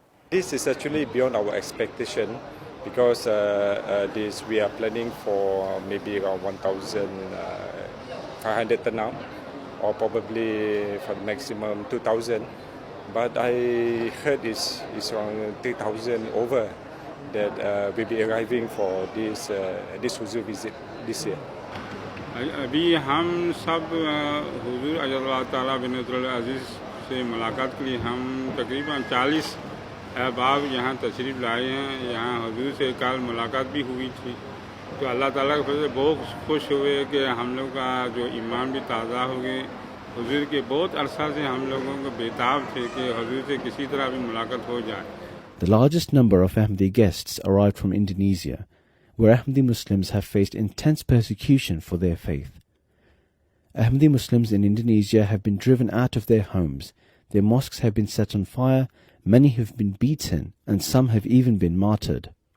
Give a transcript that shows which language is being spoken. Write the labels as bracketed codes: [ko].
[en] This is actually beyond our expectation because we are planning for maybe around 1,500 now, or probably for the maximum 2,000. But I heard it's around 3,000 over that will be arriving for this Huzoor visit this year. [hi] अभी हम सब हुजूर अल्लाह ताला बिन अजीज़ से मुलाकात के लिए हम तकरीबन 40 अहबाब यहाँ तशरीफ़ लाए हैं। यहाँ हुजूर से कल मुलाकात भी हुई थी, तो अल्लाह ताला के फजल से बहुत खुश हुए कि हम लोग का जो ईमान भी ताज़ा हो गए। हुजूर के बहुत अरसा से हम लोगों को बेताब थे कि हुजूर से किसी तरह भी मुलाकात हो जाए। [en] The largest number of Ahmadi guests arrived from Indonesia, where Ahmadi Muslims have faced intense persecution for their faith. Ahmadi Muslims in Indonesia have been driven out of their homes, their mosques have been set on fire, many have been beaten, and some have even been martyred.